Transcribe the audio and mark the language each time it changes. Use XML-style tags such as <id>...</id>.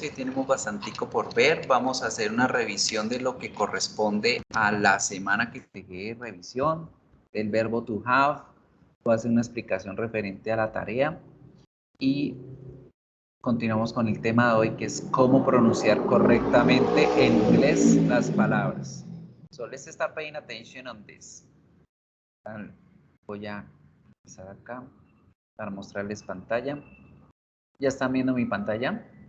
<es>Hoy tenemos bastantico por ver. Vamos a hacer una revisión de lo que corresponde a la semana que dejé de revisión, del verbo to have. Voy a hacer una explicación referente a la tarea y continuamos con el tema de hoy, que es cómo pronunciar correctamente en inglés las palabras.</es> <en>So let's start paying attention on this.</en> <es>Voy a empezar acá para mostrarles pantalla. ¿Ya están viendo mi pantalla?</es>